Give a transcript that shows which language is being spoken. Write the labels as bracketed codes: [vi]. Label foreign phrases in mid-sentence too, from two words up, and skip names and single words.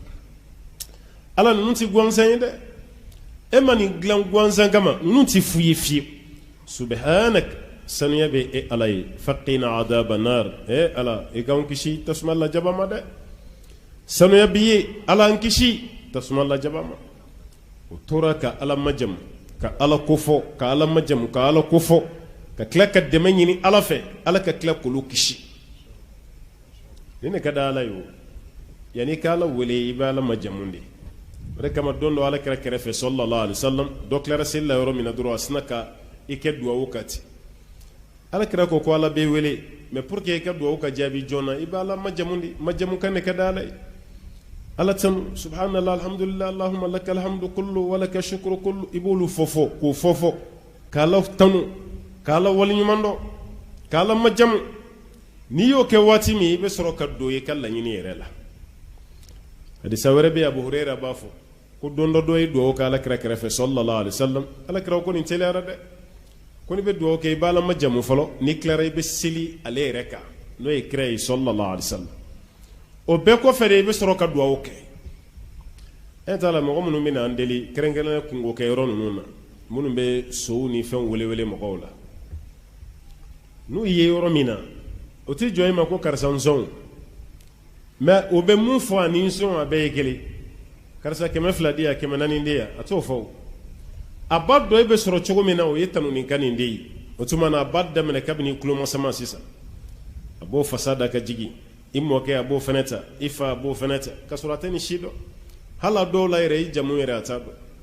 [bm] ala ninnu ti gansan ye dɛ e ma nin dilan gansan kama ninnu ti fu ye fiyewu subhanak sanuya bɛ e ala ye [ar] فقنا عذاب النار [bm] ala e k'anw kisi tasuma lajaba ma dɛ sanuya bi ye ala an kisi tasuma lajaba ma o tora ka ala majamu ka ala kofɔ ka ala majamu ka ala kofɔ ka tila ka dɛmɛ ɲini ala fɛ ala ka tila k'olu kisi ni ne ka da ala ye o yanni ka ala wele i bɛ ala majamu de o de kama don dɔ ala kɛra kɛrɛfɛ [ar] صلى الله عليه وسلم [bm] dɔ tilara seli la yɔrɔ min na dɔrɔn a sina ka i kɛ duwawu ka ten ala kɛra ko ala bɛ wele [fr] mais pour que [bm] i ka duwawu ka jaabi joona i bɛ ala majamu de majamu kan ne ka da ala ye ala tanu [ar] سبحان الله الحمد لله اللهم لك الحمد كله ولك الشكر كله [bm] i b'olu fɔfɔ k'o fɔfɔ k'ala tanu k'ala waliɲuman dɔn k'ala majamu n'i y'o kɛ waati min i bɛ sɔrɔ ka don i ka laɲini yɛrɛ la hadisa wɛrɛ bɛ Abu Hurayra b'a fɔ ko don dɔ dɔ ye duwawu kɛ ala kira kɛrɛfɛ [ar] صلى الله عليه وسلم [bm] ala kira ko nin teliyara dɛ ko ni bɛ duwawu kɛ i b'ala majamu fɔlɔ n'i tilara i bɛ seli ale yɛrɛ kan n'o ye kira ye [ar] صلى الله عليه وسلم [bm] o bɛɛ kɔfɛ de i bɛ sɔrɔ ka duwawu kɛ e t'a la mɔgɔ minnu bɛ na an deli kɛrɛnkɛrɛnnen kungo kɛ yɔrɔ ninnu na minnu bɛ sow ni fɛnw welewele mɔgɔw la n'u ye yɔrɔ min na o tɛ jɔ i ma ko karisa n sɔn mais o bɛ mun fɔ ani n sɔn a bɛɛ ye kelen karisa 200 di yan 400 di yan a t'o fɔ a ba dɔ e bɛ sɔrɔ cogo min na o ye tanuni ka nin de ye o tuma na a ba daminɛ kabini tulomasama sisan a b'o fasa da ka jigin i mɔkɛ a b'o fɛnɛ ta i fa a b'o fɛnɛ ta ka sɔrɔ a tɛ nin si dɔn hali a dɔw la yɛrɛ i jamu yɛrɛ a t'a dɔn